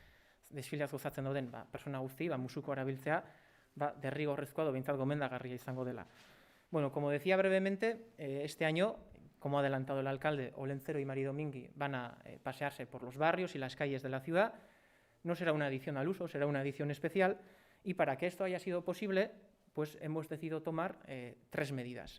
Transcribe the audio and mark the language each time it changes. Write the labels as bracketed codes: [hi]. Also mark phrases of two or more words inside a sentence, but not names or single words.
[eu] gozatzen dauden persona guzti, musuko erabiltzea, derrigorrezkoa edo behintzat gomendagarria izango dela. [es] Bueno, como decía brevemente, este año, como ha adelantado el alcalde, Olentzero y Mari Domingui van a pasearse por los barrios y las calles de la ciudad. No será una edición al uso, será una edición especial, y para que esto haya sido posible, pues hemos decidido tomar 3 medidas.